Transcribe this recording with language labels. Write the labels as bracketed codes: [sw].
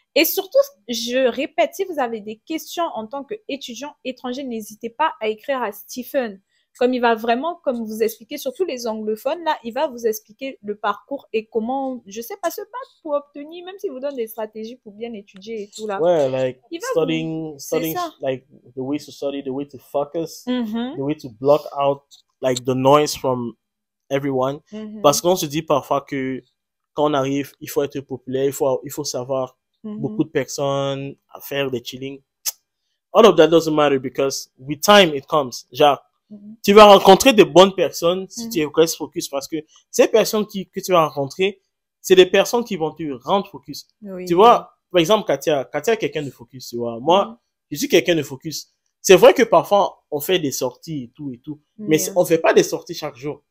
[fr] Et surtout, je répète, si vous avez des questions en tant qu'étudiant étranger, n'hésitez pas à écrire à Stephen. Comme il va vraiment, comme vous expliquer, surtout les anglophones, là, il va vous expliquer le parcours et comment, je sais pas, se battre pour obtenir, même s'il vous donne des stratégies pour bien étudier et tout, là. [en] Ouais, like, studying, like, the way to study, the way to focus, the way to block out, like, the noise from everyone. [fr] Parce qu'on se dit parfois que quand on arrive, il faut être populaire, il faut savoir beaucoup de personnes à faire des chilling. [en] All of that doesn't matter because with time it comes. [fr] Genre, tu vas rencontrer de bonnes personnes si tu restes focus parce que ces personnes que tu vas rencontrer, c'est des personnes qui vont te rendre focus. Tu vois, par exemple, Katia est quelqu'un de focus, tu vois. Moi, je suis quelqu'un de focus. C'est vrai que parfois, on fait des sorties et tout, mais on fait pas des sorties chaque jour.